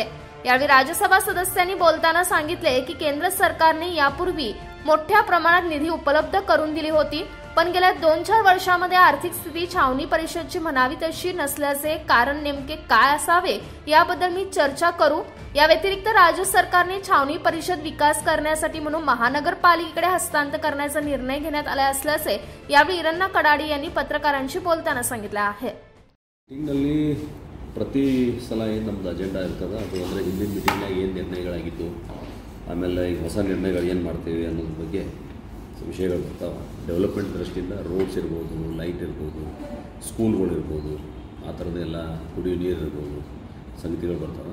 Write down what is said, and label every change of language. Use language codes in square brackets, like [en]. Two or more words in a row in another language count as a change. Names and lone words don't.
[mr] यावेळी राज्यसभा सदस्यांनी बोलताना सांगितले की केंद्र सरकारने यापूर्वी मोठ्या प्रमाणात निधी उपलब्ध करून दिली होती, पण गेल्या 2-4 वर्षांमध्ये आर्थिक स्थिती छावणी परिषदची म्हणावी तशी नसल्याचे कारण नेमके काय असावे याबद्दल मी चर्चा करू. या व्यतिरिक्त राज्य सरकारने छावणी परिषद विकास करण्यासाठी म्हणून महानगरपालिकेकडे हस्तांतर करण्याचा निर्णय घेण्यात आला असल्याचे यावेळी इरण्णा कडाडी यांनी पत्रकारांशी बोलताना सांगितले आहे. [kn] ಪ್ರತಿ ಸಲ ಏನು ನಮ್ಮದು ಅಜೆಂಡಾ ಇರ್ತದೆ ಅದು ಅಂದರೆ ಹಿಂದಿನ ಮೀಟಿಂಗ್ನಾಗ ಏನು ನಿರ್ಣಯಗಳಾಗಿದ್ದು, ಆಮೇಲೆ ಈಗ ಹೊಸ ನಿರ್ಣಯಗಳು ಏನು ಮಾಡ್ತೀವಿ ಅನ್ನೋದ್ರ ಬಗ್ಗೆ ವಿಷಯಗಳು ಬರ್ತಾವೆ. ಡೆವಲಪ್ಮೆಂಟ್ ದೃಷ್ಟಿಯಿಂದ ರೋಡ್ಸ್ ಇರ್ಬೋದು, ಲೈಟ್ ಇರ್ಬೋದು, ಸ್ಕೂಲ್ಗಳು ಇರ್ಬೋದು, ಆ ಥರದ್ದೆಲ್ಲ ಕುಡಿಯೋ ನೀರು ಇರ್ಬೋದು, ಸಂಗತಿಗಳು ಬರ್ತಾವೆ.